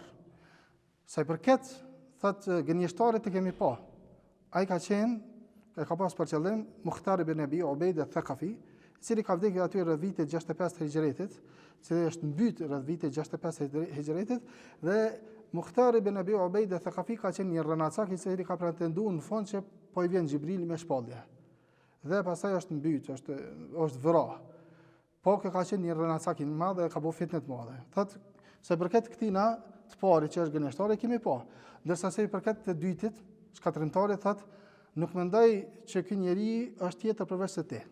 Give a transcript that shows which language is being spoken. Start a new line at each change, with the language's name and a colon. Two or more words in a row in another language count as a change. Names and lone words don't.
Albanian: Sa i përket, thotë gënjeshtarit e kemi pa. Ai ka pas për qëllim Mukhtar ibn Abi Ubaida al-Thaqafi, i cili ka vdekur aty rreth vitit 65 Hijretit, i cili është mbyt rreth vitit 65 Hijretit, dhe Mukhtar ibn Abi Ubaida al-Thaqafi ka qenë një rënacak i cili ka pretenduar në fund që po i vjen Xhibrili me shpallje. Dhe pastaj është mbyt, është vrarë. Po ka qenë një rënacak i madh dhe ka bëu fitnë të madhe. Thotë se përket këtina të pari që është gënjeshtari kemi pa, ndërsa se i përket të dytit, shkatërrimtari thotë nuk mendoj që ky njeri është tjetër përveç se ti.